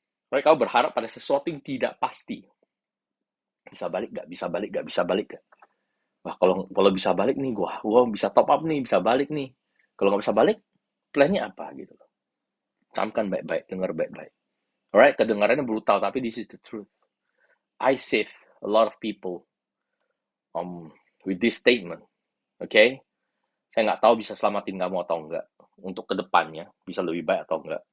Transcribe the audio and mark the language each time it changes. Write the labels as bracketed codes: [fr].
[id] Berarti kamu berharap pada sesuatu yang tidak pasti. Bisa balik gak? Bisa balik gak? Bisa balik gak? Wah, kalau bisa balik nih, gua bisa top up nih, bisa balik nih. Kalau nggak bisa balik, plannya apa gitu loh. Camkan baik-baik, dengar baik-baik. Alright, kedengarannya brutal, tapi [en] this is the truth. I save a lot of people with this statement. Okay? [id] Saya nggak tahu bisa selamatin kamu atau enggak. Untuk kedepannya, bisa lebih baik atau enggak.